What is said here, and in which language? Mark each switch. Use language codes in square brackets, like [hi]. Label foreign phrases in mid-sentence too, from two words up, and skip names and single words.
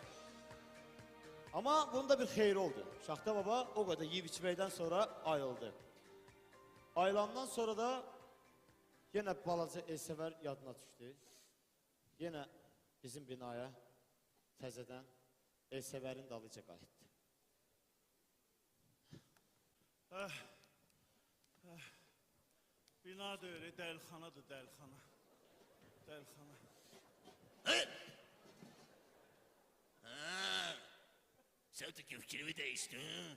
[az] Amma bunda bir xeyri oldu. Şaxta baba o qədər yeyib içməkdən sonra ayıldı. Ayılandan sonra da yenə balaca Elsəvər yadına düşdü. Yenə bizim binaya təzədən Elsəvərin dalıca qayıtdı. Bina da öyle, dəlxanadır, dəlxana. Dəlxana. [tr] Sen de fikrimi değiştin.